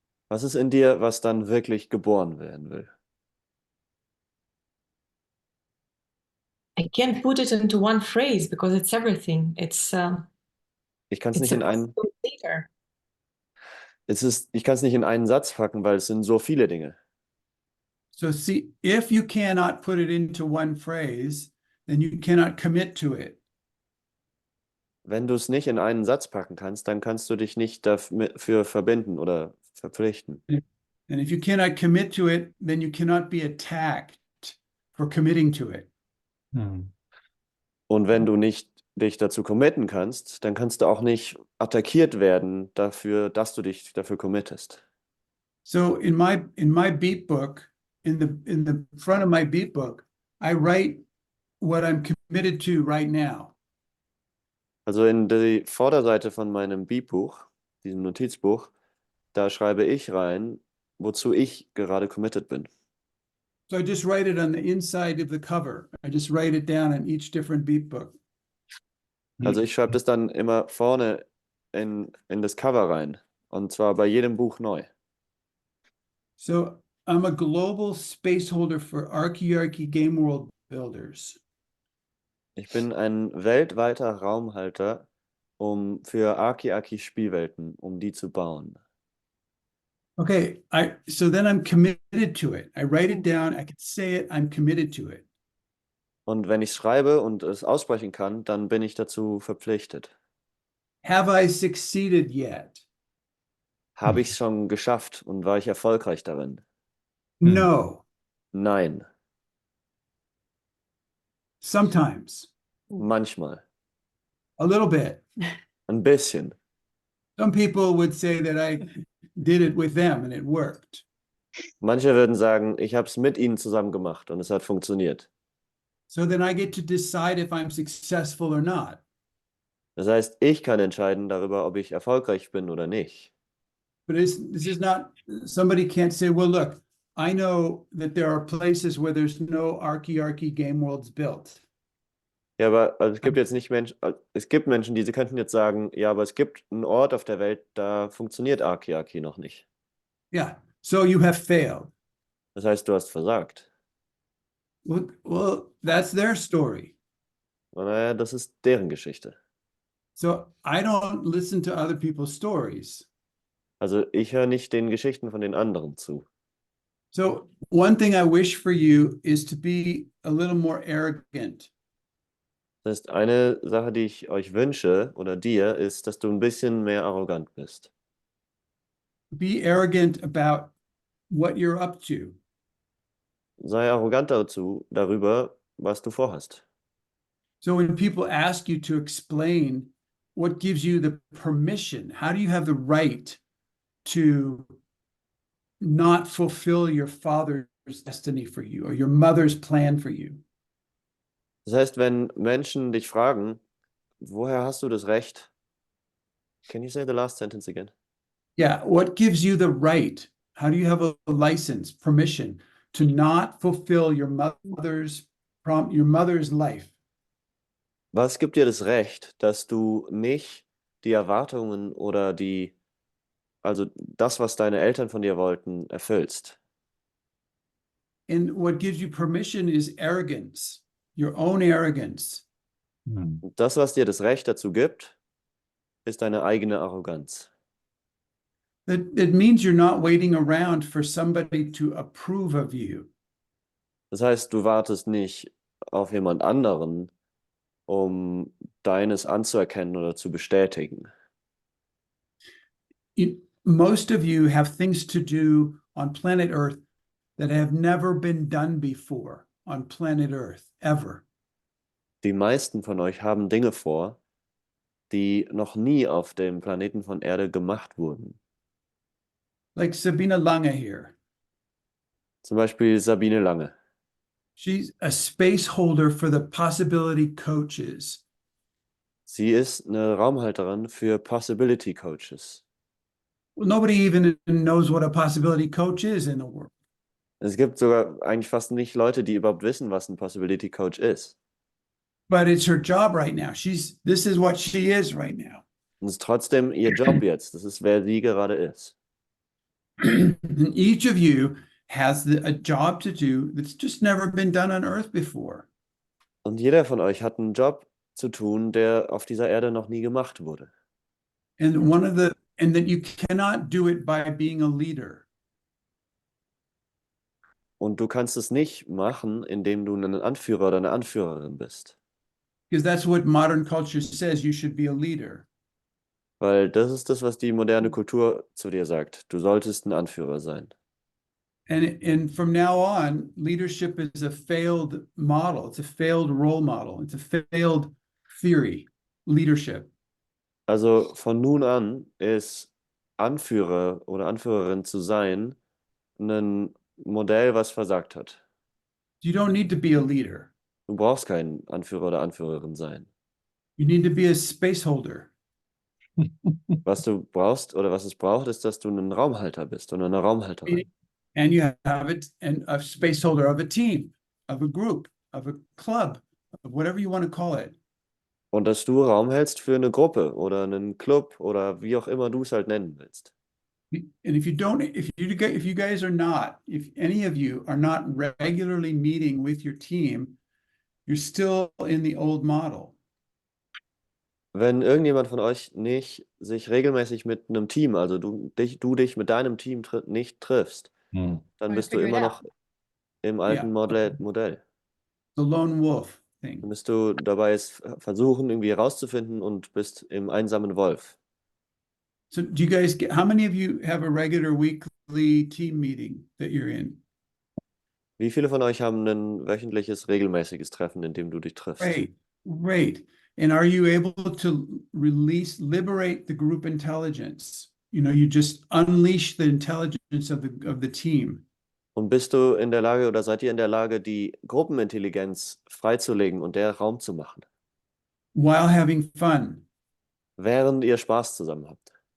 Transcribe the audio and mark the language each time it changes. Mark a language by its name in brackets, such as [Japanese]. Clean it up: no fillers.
[German] was ist in dir, was dann wirklich geboren werden will? [English] I can't put it into one phrase because it's everything. It's [German] Ich kann es [English] it's [German] nicht in [English] a [German] einen, [English] later. [German] ich kann es nicht in einen Satz packen, weil es sind so viele Dinge. [English] So see, if you cannot put it into one phrase, then you cannot commit to it. [German] Wenn du es nicht in einen Satz packen kannst, dann kannst du dich nicht dafür verbinden oder verpflichten. [English] And if you cannot commit to it, then you cannot be attacked for committing to it. [German] Und wenn du nicht dich dazu committen kannst, dann kannst du auch nicht attackiert werden dafür, dass du dich dafür committest. [English] So in my beat book, in the front of my beat book, I write what I'm committed to right now. [German] Also in die Vorderseite von meinem Beatbuch, diesem Notizbuch, da schreibe ich rein, wozu ich gerade committed bin. [English] So I just write it on the inside of the cover. I just write it down on each different beat book. [German] Also ich schreibe das dann immer vorne in das Cover rein. Und zwar bei jedem Buch neu. [English] So I'm a global spaceholder for Archaearchy game world builders. [German] Ich bin ein weltweiter Raumhalter für Archaearchy Spielwelten, um die zu bauen. [English] Okay, so then I'm committed to it. I write it down, I can say it, I'm committed to it. [German] Und wenn ich schreibe und es aussprechen kann, dann bin ich dazu verpflichtet. [English] Have I succeeded yet? [German] Habe ich es schon geschafft und war ich erfolgreich darin? [English] No. [German] Nein, [English] Sometimes. [German] manchmal, [English] A little bit. [German] ein bisschen. [English] Some people would say that I did it with them and it worked. [German] Manche würden sagen, ich habe es mit ihnen zusammen gemacht und es hat funktioniert. [English] So then I get to decide if I'm successful or not. [German] Das heißt, ich kann entscheiden darüber, ob ich erfolgreich bin oder nicht. [English] But this is not, somebody can't say, well, look, I know that there are places where there's no Archaearchy game worlds built. [German] Ja, aber also es gibt Menschen, die könnten jetzt sagen, ja, aber es gibt einen Ort auf der Welt, da funktioniert Archaearchy noch nicht. [English] Yeah, so you have failed. [German] Das heißt, du hast versagt. [English] Well, that's their story. [German] Naja, das ist deren Geschichte. [English] So I don't listen to other people's stories. [German] Also ich höre nicht den Geschichten von den anderen zu. [English] So one thing I wish for you is to be a little more arrogant. [German] Das heißt, eine Sache, die ich euch wünsche oder dir, ist, dass du ein bisschen mehr arrogant bist. [English] Be arrogant about what you're up to. [German] Sei arrogant darüber, was du vorhast. [English] So when people ask you to explain what gives you the permission, how do you have the right to not fulfill your father's destiny for you or your mother's plan for you? [German] Das heißt, wenn Menschen dich fragen, woher hast du das Recht? [English] Can you say the last sentence again? Yeah, what gives you the right? How do you have a license, permission to not fulfill your mother's life? [German] Was gibt dir das Recht, dass du nicht die Erwartungen oder also das, was deine Eltern von dir wollten, erfüllst? [English] And what gives you permission is arrogance, your own arrogance. [German] Das, was dir das Recht dazu gibt, ist deine eigene Arroganz. [English] That means you're not waiting around for somebody to approve of you. [German] Das heißt, du wartest nicht auf jemand anderen, um deines anzuerkennen oder zu bestätigen. [English] Most of you have things to do on planet Earth that have never been done before on planet Earth, ever. [German] Die meisten von euch haben Dinge vor, die noch nie auf dem Planeten von Erde gemacht wurden. [English] Like Sabine Lange here. [German] Zum Beispiel Sabine Lange. [English] She's a space holder for the possibility coaches. [German] Sie ist eine Raumhalterin für Possibility Coaches. [English] Well, nobody even knows what a possibility coach is in the world. [German] Es gibt sogar eigentlich fast nicht Leute, die überhaupt wissen, was ein Possibility Coach ist. [English] But it's her job right now. This is what she is right now. [German] Und es ist trotzdem ihr Job jetzt. Das ist, wer sie gerade ist. [English] And each of you has a job to do that's just never been done on Earth before. [German] Und jeder von euch hat einen Job zu tun, der auf dieser Erde noch nie gemacht wurde. [English] And that you cannot do it by being a leader. [German] Und du kannst es nicht machen, indem du ein Anführer oder eine Anführerin bist. [English] Because that's what modern culture says, you should be a leader. [German] Weil das ist das, was die moderne Kultur zu dir sagt. Du solltest ein Anführer sein. [English] And from now on, leadership is a failed model. It's a failed role model. It's a failed theory, leadership. [German] Also von nun an ist Anführer oder Anführerin zu sein ein Modell, was versagt hat. [English] You don't need to be a leader. [German] Du brauchst kein Anführer oder Anführerin sein. [English] You need to be a space holder. [German] Was du brauchst oder was es braucht, ist, dass du ein Raumhalter bist oder eine Raumhalterin. [English] And you have it, and a space holder of a team, of a group, of a club, of whatever you want to call it. [German] Und dass du Raum hältst für eine Gruppe oder einen Club oder wie auch immer du es halt nennen willst. [English] And if you guys are not, if any of you are not regularly meeting with your team, you're still in the old model. [German] Wenn irgendjemand von euch nicht sich regelmäßig mit einem Team, also du dich mit deinem Team nicht triffst, dann bist du immer noch im alten Modell. [English] The lone wolf thing. [German] Dann bist du dabei, es versuchen, irgendwie herauszufinden und bist im einsamen Wolf. [English] So do you guys how many of you have a regular weekly team meeting that you're in? [German] Wie viele von euch haben ein wöchentliches, regelmäßiges Treffen, in dem du dich triffst? [English] Great. And are you able to liberate the group intelligence? You know, you just unleash the intelligence of the team. [German] Und bist du in der Lage oder seid ihr in der Lage, die Gruppenintelligenz freizulegen und der Raum zu machen? [English] While having fun. [German] Während ihr Spaß zusammen habt.